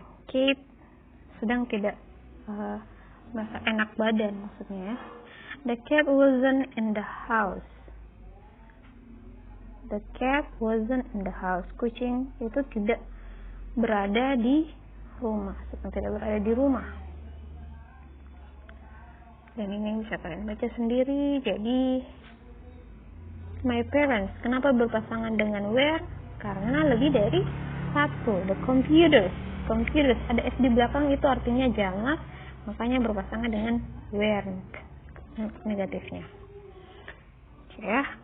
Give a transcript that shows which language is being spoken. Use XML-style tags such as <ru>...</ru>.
<id>Kate sedang tidak merasa enak badan, maksudnya.</id> <en>The cat wasn't in the house. The cat wasn't in the house.</en> <id>Kucing itu tidak berada di rumah, sedang tidak berada di rumah. Dan ini bisa kalian baca sendiri. Jadi my parents, kenapa berpasangan dengan were? Karena lebih dari satu. The computers, ada s di belakang itu artinya jamak, makanya berpasangan dengan weren't, negatifnya. Oke ya.</id>